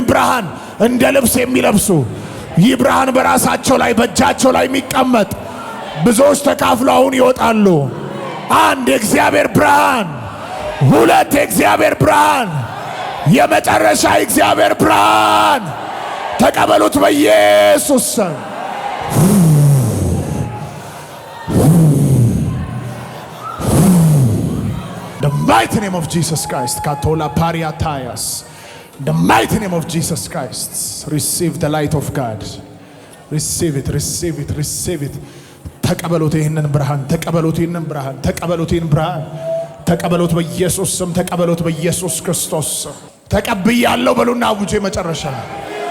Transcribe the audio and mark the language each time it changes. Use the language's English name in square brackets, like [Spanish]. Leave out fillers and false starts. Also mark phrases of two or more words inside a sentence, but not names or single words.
[Amharic] ብርሃን እንደ ልብስ የሚለብሱ ይህ ብርሃን በራሳቸው ላይ በእጃቸው ላይ የሚቀመጥ ብዙዎች ተካፍለው አሁን ይወጣሉ። አንድ የእግዚአብሔር ብርሃን፣ ሁለት የእግዚአብሔር ብርሃን፣ የመጨረሻ የእግዚአብሔር ብርሃን ተቀበሉት በኢየሱስ ስም። [English] The mighty name of Jesus Christ. Katola pariatayas. The mighty name of Jesus Christ. Receive the light of God. Receive it, receive it, receive it. [Amharic] ተቀበሉት ይህንን ብርሃን፣ ተቀበሉት ይህንን ብርሃን፣ ተቀበሉት ይህንን ብርሃን፣ ተቀበሉት በኢየሱስ ስም፣ ተቀበሉት በኢየሱስ ክርስቶስ ስም። ተቀብያለሁ በሉና አውጁ። መጨረሻ